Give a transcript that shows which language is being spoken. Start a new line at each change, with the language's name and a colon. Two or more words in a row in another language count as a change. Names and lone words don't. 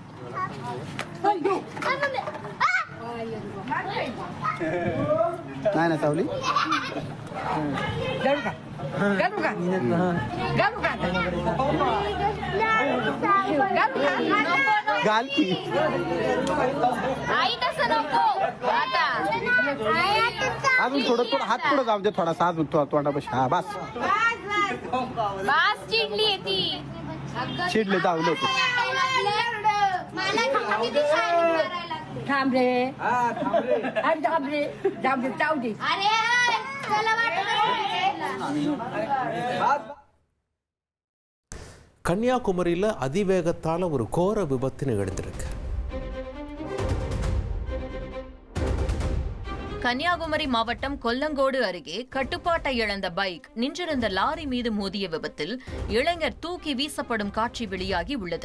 Marathi: नाही ना सावली गाल की अजून थोडं हात पुढे जाऊ दे थोडासा अजून तोंडापाशी. हा बस चिडले जाऊ नको थांब रे जाऊ दे.
Tamil: கன்னியாகுமரியில் அதிவேகத்தால் ஒரு கோர விபத்து நிகழ்ந்திருக்கு. கன்னியாகுமரி மாவட்டம் கொல்லங்கோடு அருகே கட்டுப்பாட்டை இழந்த பைக் நின்றிருந்த லாரி மீது மோதிய விபத்தில் இளைஞர் தூக்கி வீசப்படும் காட்சி வெளியாகி உள்ளது.